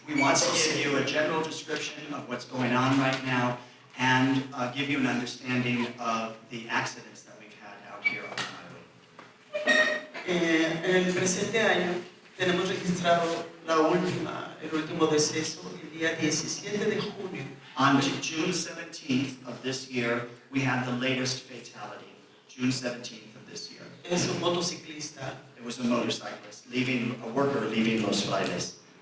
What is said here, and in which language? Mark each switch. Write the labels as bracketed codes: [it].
[en] We want to give you a general description of what's going on right now and give you an understanding of the accidents that we've had out here on the highway. [es] En el presente año tenemos registrado el último deceso el día 17 de junio. [en] On June 17th of this year, we had the latest fatality, June 17th of this year. [es] Es un motociclista. [en] It was a motorcyclist, a worker leaving Los Frailes.